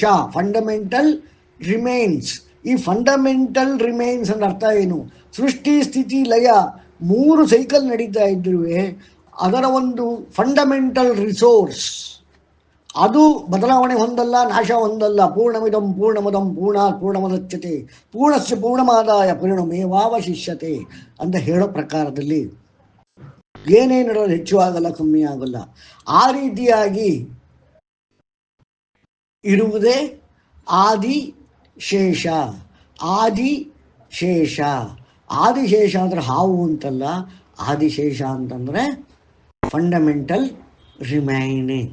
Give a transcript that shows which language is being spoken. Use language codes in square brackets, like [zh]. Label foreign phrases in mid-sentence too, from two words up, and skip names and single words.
[en] fundamental remains. [kn] ಈ [en] fundamental remains [kn] ಅಂದ್ರೆ ಅರ್ಥ ಏನು? ಸೃಷ್ಟಿ ಸ್ಥಿತಿ ಲಯ 3 ಸೈಕಲ್ ನಡೀತಾ ಇದ್ರೂ ಅದರ ಒಂದು [en] fundamental resource [kn] ಅದು ಬದಲಾವಣೆ ಹೊಂದಲ್ಲ, ನಾಶ ಹೊಂದಲ್ಲ. [sa] ಪೂರ್ಣಮಿದಂ ಪೂರ್ಣಮದಂ ಪೂರ್ಣಾತ್ ಪೂರ್ಣಮದಚ್ಯತೆ ಪೂರ್ಣಸ್ಯ ಪೂರ್ಣಮಾದಾಯ ಪರಿಣಮೇವಾವಶಿಷ್ಯತೆ [kn] ಅಂತ ಹೇಳೋ ಪ್ರಕಾರದಲ್ಲಿ ಏನೇನಿರೋದು ಹೆಚ್ಚು ಆಗಲ್ಲ, ಕಮ್ಮಿ ಆಗಲ್ಲ. ಆ ರೀತಿಯಾಗಿ ಇರುವುದೇ ಆದಿಶೇಷ. ಆದಿಶೇಷ ಆದಿಶೇಷ ಅಂದ್ರೆ ಹಾವು ಅಂತಲ್ಲ, ಆದಿಶೇಷ ಅಂತಂದ್ರೆ [en] fundamental remaining.